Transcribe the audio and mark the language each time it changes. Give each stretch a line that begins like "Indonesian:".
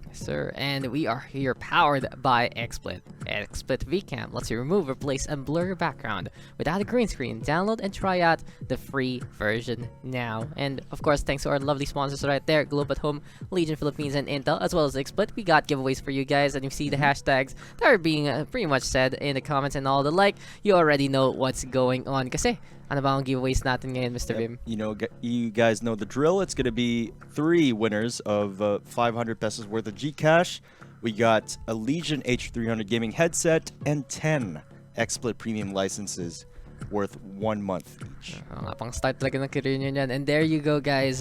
English: Sir, and we are here powered by XSplit. XSplit VCam lets you remove, replace, and blur your background without a green screen. Download and try out the free version now. And of course, thanks to our lovely sponsors right there, Globe at Home, Legion Philippines, and Intel, as well as XSplit. We got giveaways for you guys, and you see the hashtags that are being pretty much said in the comments and all the like. You already know what's going on.
Filipino: Kasi ano ba ang giveaways natin ngayon, Mr. Vim?
English: You know, you guys know the drill. It's going to be 3 winners of 500 pesos worth of Gcash. We got a Legion H300 gaming headset and 10 XSplit premium licenses worth 1 month each.
Filipino: Pang start talaga ng career nyo yan.
English: And there you go, guys.